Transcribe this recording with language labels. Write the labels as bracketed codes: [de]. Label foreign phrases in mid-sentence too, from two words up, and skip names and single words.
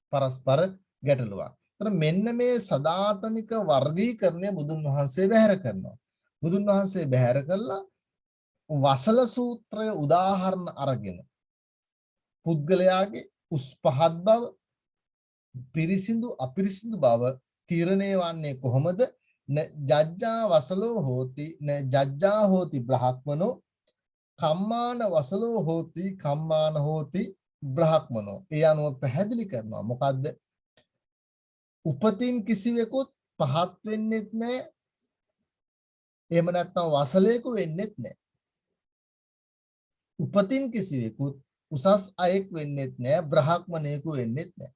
[si] ඒතර මෙන්න මේ සදාතනික වර්ගීකරණය බුදුන් වහන්සේ බැහැර කරනවා. බුදුන් වහන්සේ බැහැර කළා වසල සූත්‍රය උදාහරණ අරගෙන පුද්ගලයාගේ උස් පහත් බව පිරිසිදු අපිරිසිදු බව තීරණය වන්නේ කොහොමද? [pi] න ජජ්ජා වසලෝ හෝති න ජජ්ජා හෝති බ්‍රහ්මනෝ කම්මාන වසලෝ හෝති කම්මාන හෝති බ්‍රහ්මනෝ. [si] ඒ අනුව පැහැදිලි කරනවා මොකද්ද? උපතින් කිසිවෙකුත් පහත් වෙන්නෙත් නැහැ. එහෙම නැත්නම් වසලයක වෙන්නෙත් නැහැ. උපතින් කිසිවෙකුත් උසස් අයෙක් වෙන්නෙත් නැහැ. බ්‍රහ්මණයෙකු වෙන්නෙත් නැහැ.